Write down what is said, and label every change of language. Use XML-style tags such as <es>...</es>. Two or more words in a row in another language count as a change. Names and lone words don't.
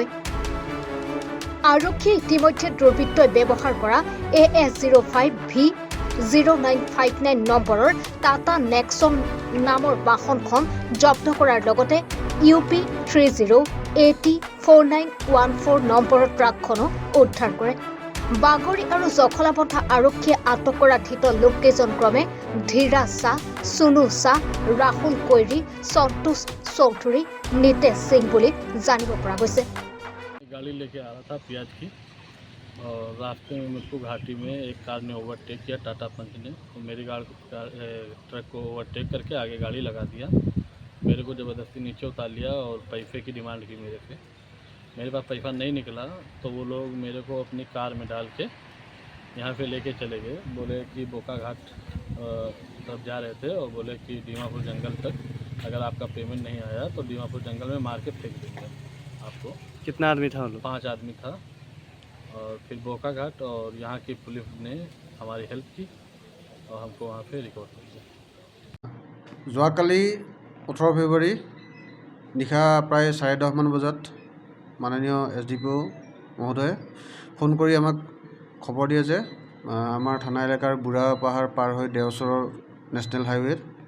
<as>আৰক্ষীয়ে ইতিমধ্যে দুৰ্বৃত্তই ব্যৱহাৰ কৰা AS05V0959 নম্বৰৰ টাটা নেক্সন নামৰ বাহনখন জব্দ কৰাৰ লগতে UP30AT4914 নম্বৰৰ ট্ৰাকখনো উদ্ধাৰ কৰে। বাগৰি আৰু জখলাবন্ধা আৰক্ষীয়ে আটক কৰা ধৃত লোককেইজন ক্ৰমে ধীৰাজ শ্বাহ, সুনু শ্বাহ, ৰাহুল কৈৰী, সন্তোষ চৌধুৰী, নিতেশ সিং বুলি জানিব পৰা গৈছে।</as> <hi>गाड़ी लेके आ रहा था प्याज की और रास्ते में मुझको घाटी में एक कार ने ओवरटेक किया, टाटा पंच ने। तो मेरी ट्रक को ओवरटेक करके आगे गाड़ी लगा दिया। मेरे को ज़बरदस्ती नीचे उतार लिया और पैसे की डिमांड की मेरे से। मेरे पास पैसा नहीं निकला तो वो लोग मेरे को अपनी कार में डाल के यहाँ से लेके चले गए। बोले कि बोकाघाट तब जा रहे थे और बोले कि दीमापुर जंगल तक अगर आपका पेमेंट नहीं आया तो दीमापुर जंगल में मार के फेंक देंगे आपको। कितना आदमी था वो लोग? 5 आदमी था। और फिर बोकाघाट और यहाँ की पुलिस ने हमारी हेल्प की और हमको वहाँ पे रिकवर कर दिया।</hi> <as>যোৱাকালি 18 ফেব্ৰুৱাৰী নিশা প্ৰায় 10:30 মান বজাত মাননীয় SDPO মহোদয়ে ফোন কৰি আমাক খবৰ দিয়ে যে আমাৰ থানা এলেকাৰ বুঢ়াপাহাৰ পাৰ হৈ দেওচৰৰ নেশ্যনেল হাইৱেত</as>